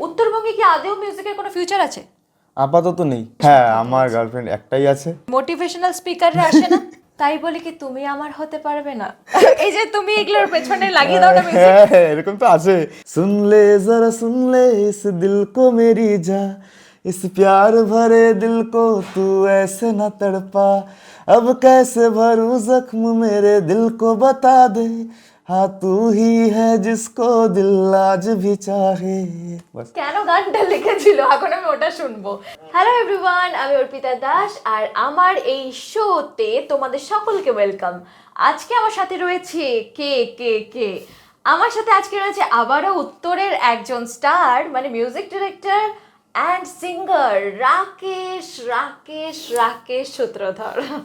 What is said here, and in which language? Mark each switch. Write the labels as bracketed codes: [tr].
[bn] উত্তরবঙ্গে কি আদৌ মিউজিকের কোনো ফিউচার আছে? আপাতত নেই। হ্যাঁ, আমার গার্লফ্রেন্ড একটাই আছে। মোটিভেশনাল স্পিকাররা আসে না? তাই বলি কি তুমি আমার হতে পারবে না? এই যে তুমি এগুলোর পেছনে লাগিয়ে দাও না মিউজিক। হ্যাঁ, এরকম তো আছে। [hi] सुन ले जरा सुन ले इस दिल को मेरी जा, इस प्यार भरे दिल को तू ऐसे न तड़पा, अब कैसे भरूं जख्म मेरे दिल को बता दे, हाँ तू ही है जिसको दिल आज भी चाहे। बस। [bn] কেন গানটা লিখেছিল এখন আমি ওটা শুনবো। হ্যালো এভরিওয়ান, আমি অর্পিতা দাস আর আমার এই শোতে তোমাদের সকলকে ওয়েলকাম। আজকে আমার সাথে রয়েছে কে কে কে আমার সাথে আজকে রয়েছে আবারও উত্তরের একজন স্টার, মানে music director and singer Rakesh Rakesh Rakesh Sutradhar.